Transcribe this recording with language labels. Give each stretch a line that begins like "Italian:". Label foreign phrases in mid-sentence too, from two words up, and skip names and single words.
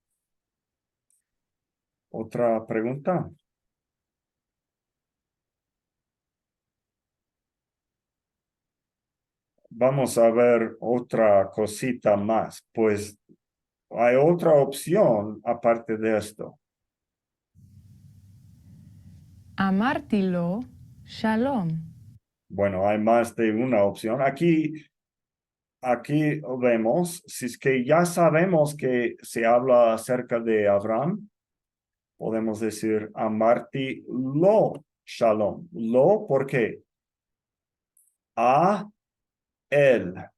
Spanish: ¿Otra pregunta? Vamos a ver otra cosita más, pues hay otra opción aparte de esto.
Hebrew: אמרתי לו שלום.
Spanish: Bueno, hay más de una opción. Aquí vemos, si es que ya sabemos que se habla acerca de Abraham, podemos decir
Hebrew: אמרתי לו שלום.
Spanish: Lo, ¿por qué? A él.